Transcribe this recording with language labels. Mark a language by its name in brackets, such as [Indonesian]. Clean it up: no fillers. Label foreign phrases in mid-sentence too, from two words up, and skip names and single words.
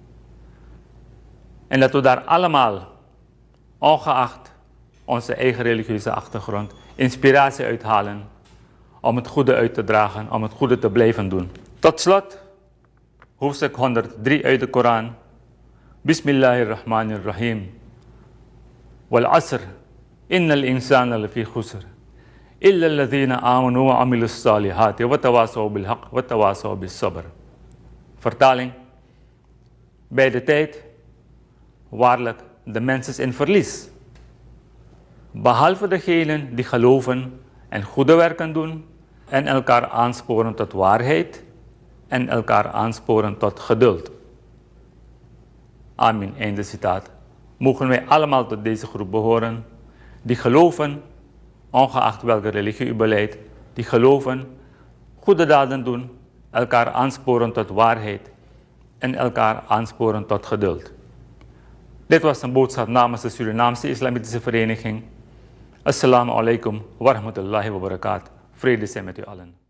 [Dutch] En dat we daar allemaal, ongeacht onze eigen religieuze achtergrond, inspiratie uithalen om het goede uit te dragen, om het goede te blijven doen. Tot slot, hoofdstuk 103 uit de Koran. [Arabic] بسم الله الرحمن الرحيم والعصر إن الإنسان لفي خسر. إلا الذين آمنوا وعملوا الصالحات وتواصوا بالحق وتواصوا بالصبر. [Dutch] Vertaling. Bij de tijd, waarlijk, de mens is in verlies. Behalve degenen die geloven en goede werken doen en elkaar aansporen tot waarheid en elkaar aansporen tot geduld. Amen. Einde citaat. Mogen wij allemaal tot deze groep behoren, die geloven, ongeacht welke religie u beleidt, die geloven, goede daden doen, elkaar aansporen tot waarheid en elkaar aansporen tot geduld. Dit was een boodschap namens de Surinaamse Islamitische Vereniging. [Arabic] السلام عليكم ورحمة الله وبركاته. [Dutch] Vrede zijn met u allen.